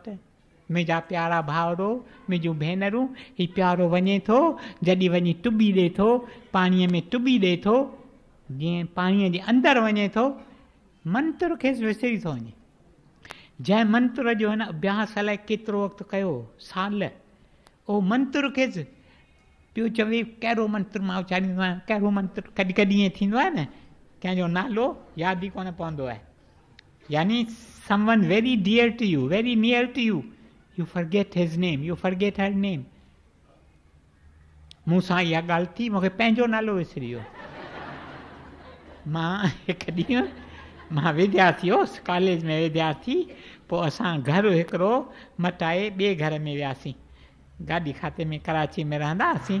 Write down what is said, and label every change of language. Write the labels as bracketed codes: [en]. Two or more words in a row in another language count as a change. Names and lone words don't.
[sd] मुंहिंजा प्यारा भाउरो, मुंहिंजूं भेनरूं, हीउ प्यारो वञे थो, जॾहिं वञी टुॿी ॾिए थो, पाणीअ में टुॿी ॾिए थो, जीअं पाणीअ जे अंदरि वञे थो, मंत्र खेसि विसरी थो वञे। जंहिं मंत्र जो हिन अभ्यास अलाए केतिरो वक़्तु कयो, साल, उहो मंत्र खेसि पियो चवे कहिड़ो मंत्र मां उचारींदो आहियां, कहिड़ो मंत्र। कॾहिं कॾहिं ईअं थींदो आहे न, कंहिंजो नालो यादि ई कोन पवंदो आहे, यानी [en] someone very dear to you, very near to you, you forget his name, you forget her name. [sd] मूं सां इहा ॻाल्हि थी, मूंखे पंहिंजो नालो विसरी वियो। मां हिकु ॾींहुं मां विद्यार्थी हुउसि, कॉलेज में विद्यार्थी, पोइ असां घरु हिकिड़ो मटाए ॿिए घर में वियासीं, गाॾी खाते में कराची में रहंदा हुआसीं।